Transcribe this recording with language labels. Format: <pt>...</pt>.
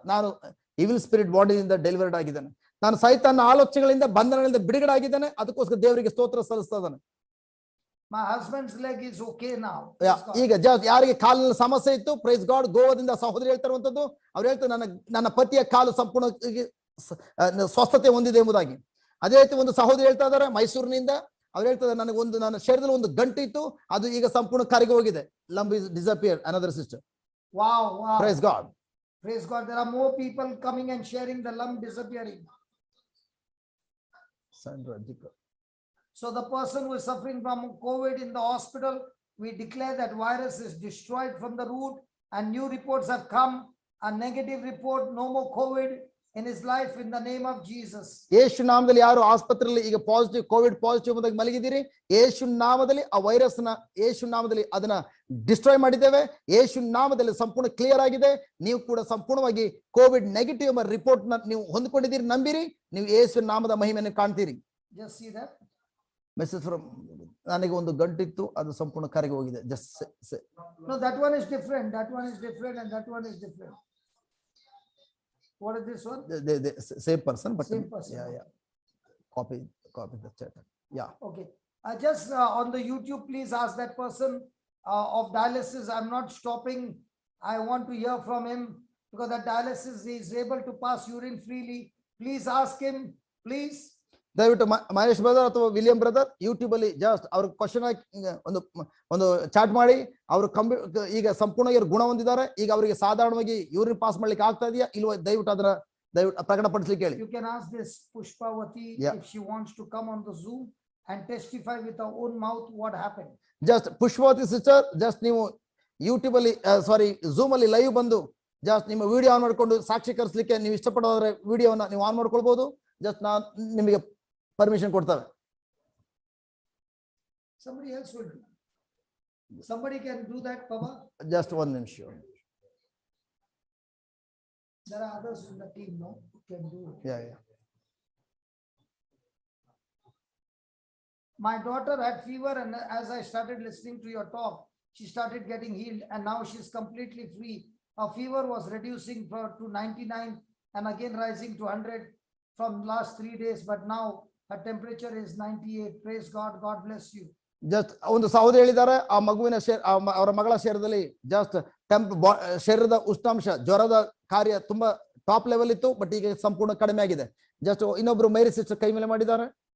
<kn>ನಾನು evil spirit ಬಾಡಿಯಿಂದ delivered ಆಗಿದ್ದೇನೆ. ನಾನು ಸೈತಾನ ಆಲೋಚನೆಗಳಿಂದ ಬಂಧನಗಳಿಂದ ಬಿಡುಗಡೆ ಆಗಿದ್ದೇನೆ. ಅದಕ್ಕೋಸ್ಕರ ದೇವರಿಗೆ ಸ್ತೋತ್ರ ಸಲ್ಲಿಸ್ತಾ ಇದ್ದಾನೆ.</kn> <en>My husband's leg is okay now.</en> <kn>ಈಗ ಯಾರಿಗೆ ಕಾಲಿನ ಸಮಸ್ಯೆ ಇತ್ತು, ಪ್ರೈಸ್ ಗಾಡ್, ಗೋವಾದಿಂದ ಸಹೋದರಿ ಹೇಳ್ತಾರಂತದ್ದು, ಅವ್ರು ಹೇಳ್ತಾರೆ ನನ್ನ ಪತಿಯ ಕಾಲು ಸಂಪೂರ್ಣ ಸ್ವಸ್ಥತೆ ಹೊಂದಿದೆ ಎಂಬುದಾಗಿ. ಅದೇ ರೀತಿ ಒಂದು ಸಹೋದರಿ ಹೇಳ್ತಾ ಇದ್ದಾರೆ ಮೈಸೂರಿನಿಂದ, ಅವ್ರು ಹೇಳ್ತಾರೆ ನನ್ನ ಶರೀರದಲ್ಲಿ ಒಂದು ಗಂಟು ಇತ್ತು, ಅದು ಈಗ ಸಂಪೂರ್ಣ ಕರಗಿ ಹೋಗಿದೆ.</kn> <en>Lump is disappeared. Another sister. Wow. Praise God. Praise God. There are more people coming and sharing the lump disappearing. So the person who is suffering from COVID in the hospital, we declare that virus is destroyed from the root, and new reports have come, a negative report, no more COVID in his life in the name of Jesus.</en> <kn>ಯೇಸು ನಾಮದಲ್ಲಿ ಯಾರು ಆಸ್ಪತ್ರೆಯಲ್ಲಿ ಈಗ positive Covid positive ಎಂಬುದಾಗಿ ಮಲಗಿದ್ದೀರಿ, ಯೇಸು ನಾಮದಲ್ಲಿ ಆ virus ನ ಯೇಸು ನಾಮದಲ್ಲಿ ಅದನ್ನ ಡಿಸ್ಟ್ರಾಯ್ ಮಾಡಿದ್ದೇವೆ. ಯೇಸು ನಾಮದಲ್ಲಿ ಸಂಪೂರ್ಣ ಕ್ಲಿಯರ್ ಆಗಿದೆ. ನೀವು ಕೂಡ ಸಂಪೂರ್ಣವಾಗಿ ಕೋವಿಡ್ ನೆಗೆಟಿವ್ ಎಂಬ ರಿಪೋರ್ಟ್ ನ ನೀವು ಹೊಂದಿಕೊಂಡಿದ್ದೀರಿ. ನಂಬಿರಿ, ನೀವು ಯೇಸು ನಾಮದ ಮಹಿಮೆಯನ್ನು ಕಾಣ್ತೀರಿ.</kn> <en>Just see that. Message from</en> <kn>ನನಗೆ ಒಂದು ಗಂಟಿತ್ತು, ಅದು ಸಂಪೂರ್ಣ ಕರಗಿ ಹೋಗಿದೆ.</kn> <en>No, that one is different. That one is different, and that one is different. What is this one? Same person, but Same person. Yeah. Copy the chat. Yeah. Okay. Just on the YouTube, please ask that person of dialysis. I'm not stopping. I want to hear from him because that dialysis is able to pass urine freely. Please ask him, please.</en> <kn>ದಯವಿಟ್ಟು Mahesh brother ಅಥವಾ William brother YouTube ಅಲ್ಲಿ just ಅವ್ರ question ಒಂದು chat ಮಾಡಿ. ಅವರು ಈಗ ಸಂಪೂರ್ಣ ಗುಣ ಹೊಂದಿದ್ದಾರೆ. ಈಗ ಅವರಿಗೆ ಸಾಧಾರಣವಾಗಿ ಯೂರಿನ್ ಪಾಸ್ ಮಾಡ್ಲಿಕ್ಕೆ ಆಗ್ತಾ ಇದೆಯಾ ಇಲ್ವಾ, ದಯವಿಟ್ಟು ಪ್ರಕಟಪಡಿಸ್ಲಿಕ್ಕೆ ಹೇಳಿ.</kn> <en>You can ask this Pushpavati if she wants to come on the Zoom and testify with her own mouth what happened.</en> <kn>Just Pushpavati sister, just ನೀವು ಯೂಟ್ಯೂಬ್ ಅಲ್ಲಿ ಝೂಮ್ ಅಲ್ಲಿ ಲೈವ್ ಬಂದು ಜಸ್ಟ್ ನಿಮ್ಮ ವಿಡಿಯೋ ಆನ್ ಮಾಡ್ಕೊಂಡು ಸಾಕ್ಷೀಕರಿಸಲಿಕ್ಕೆ ನೀವು ಇಷ್ಟಪಡೋದ್ರೆ ವಿಡಿಯೋನ ನೀವು ಆನ್ ಮಾಡ್ಕೊಳ್ಬಹುದು. ಜಸ್ಟ್ ನಾನು ನಿಮಗೆ ಪರ್ಮಿಷನ್ ಕೊಡ್ತಾರೆ.</kn> <en>Somebody else will do. Somebody can do that, Papa. Just one</en> <kn>ನಿಮಿಷ.</kn> <en>There are others in the team, no, who can do it. Yeah. My daughter had fever, and as I started listening to your talk, she started getting healed, and now she's completely free. Her fever was reducing to 99 and again rising to 100 from last 3 days, but now her temperature is 98. Praise God. God bless you.</en> <kn>Just ಒಂದು ಸಹೋದರಿ ಹೇಳಿದ್ದಾರೆ, ಆ ಮಗುವಿನ ಅವರ ಮಗಳ ಶರೀರದಲ್ಲಿ just ಶರೀರದ ಉಷ್ಣಾಂಶ ಜ್ವರದ ಕಾರ್ಯ ತುಂಬಾ ಟಾಪ್ ಲೆವೆಲ್ ಇತ್ತು, ಬಟ್ ಈಗ ಸಂಪೂರ್ಣ ಕಡಿಮೆ ಆಗಿದೆ. ಜಸ್ಟ್ ಇನ್ನೊಬ್ರು ಮೇರಿ ಸಿಸ್ಟರ್ ಕೈ ಮೇಲೆ ಮಾಡಿದ್ದಾರೆ.</kn>